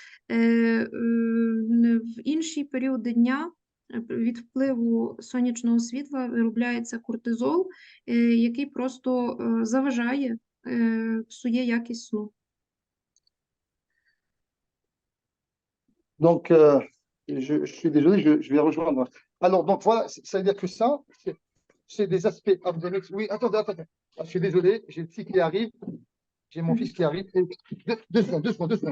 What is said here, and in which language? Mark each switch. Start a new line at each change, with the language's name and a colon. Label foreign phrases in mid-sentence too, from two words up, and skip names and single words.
Ukrainian: В інші періоди дня від впливу сонячного світла виробляється кортизол, який просто заважає, псує якість сну.
French: Donc, je suis désolé, je vais rejoindre. Alors, donc voilà, ça veut dire que ça, c'est des aspects abdominaux. Oui, attendez. Ah, je suis désolé, j'ai le petit qui arrive. J'ai mon fils qui arrive. Deux secondes.